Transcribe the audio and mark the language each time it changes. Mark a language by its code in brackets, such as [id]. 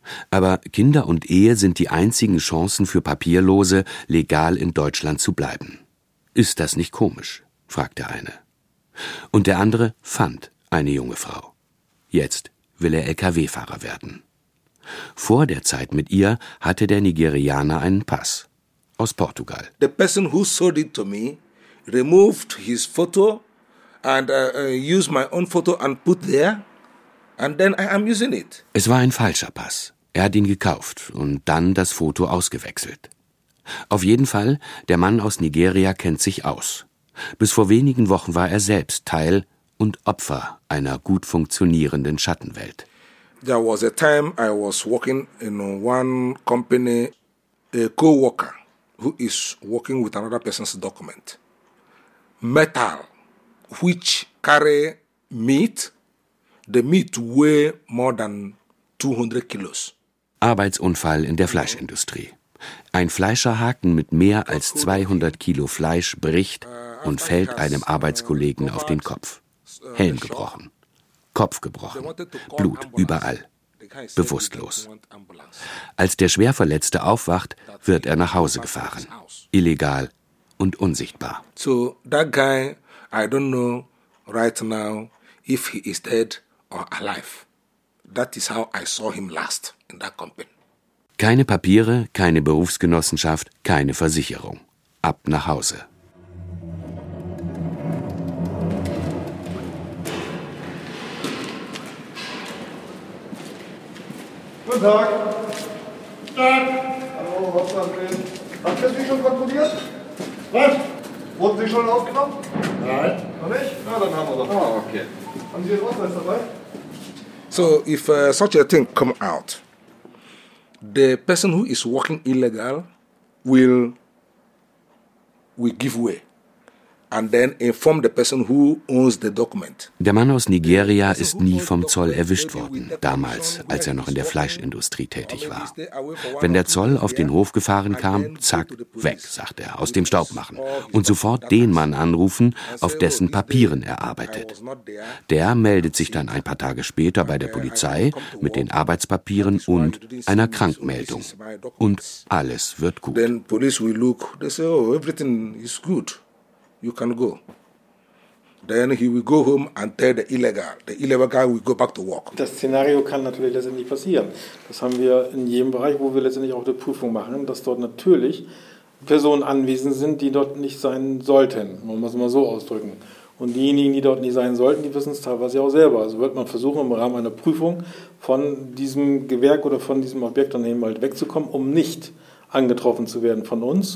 [de] Aber Kinder und Ehe sind die einzigen Chancen für Papierlose, legal in Deutschland zu bleiben. Ist das nicht komisch? Fragt der eine. Und der andere fand eine junge Frau. Jetzt will er LKW-Fahrer werden. Vor der Zeit mit ihr hatte der Nigerianer einen Pass. Aus Portugal. [en] The person who sold it to me removed his photo and used my own photo and put there. And then I am using it. [de] Es war ein falscher Pass. Er hat ihn gekauft und dann das Foto ausgewechselt. Auf jeden Fall, der Mann aus Nigeria kennt sich aus. Bis vor wenigen Wochen war er selbst Teil und Opfer einer gut funktionierenden Schattenwelt. [en] There was a time I was working in one company, a co-worker who is working with another person's document. Metal, which carry meat. The meat weigh more than 200 kilos. [de] Arbeitsunfall in der Fleischindustrie. Ein Fleischerhaken mit mehr als 200 Kilo Fleisch bricht und fällt einem Arbeitskollegen auf den Kopf. Helm gebrochen. Kopf gebrochen. Blut überall. Bewusstlos. Als der Schwerverletzte aufwacht, wird er nach Hause gefahren. Illegal und unsichtbar. [en] So, that guy, I don't know right now if he is dead. Alive. That is how I saw him last in that company. [de] Keine Papiere, keine Berufsgenossenschaft, keine Versicherung. Ab nach Hause. Guten Tag. Guten Tag. Hallo, was ist das? Haben Sie schon kontrolliert? Was? Wurden Sie schon aufgenommen? Nein. Noch nicht? Na, dann haben wir doch. Ah, okay. Haben Sie Ihren Ausweis dabei? [en] So if such a thing come out, the person who is working illegal will give way and then inform the person who owns the document. [de] Der Mann aus Nigeria ist nie vom Zoll erwischt worden, damals, als er noch in der Fleischindustrie tätig war. Wenn der Zoll auf den Hof gefahren kam, zack, weg, sagt er, aus dem Staub machen und sofort den Mann anrufen, auf dessen Papieren er arbeitet. Der meldet sich dann ein paar Tage später bei der Polizei mit den Arbeitspapieren und einer Krankmeldung. Und alles wird gut. [en] Then police will look, they say, oh, everything is good. You can go. Then he will go home and tell the illegal. The illegal guy will go back to work. [de] Das Szenario kann natürlich letztendlich passieren. Das haben wir in jedem Bereich, wo wir letztendlich auch die Prüfung machen, dass dort natürlich Personen anwesend sind, die dort nicht sein sollten. Man muss es mal so ausdrücken. Und diejenigen, die dort nicht sein sollten, die wissen es teilweise auch selber. Also wird man versuchen, im Rahmen einer Prüfung von diesem Gewerk oder von diesem Objektunternehmen halt wegzukommen, um nicht angetroffen zu werden von uns.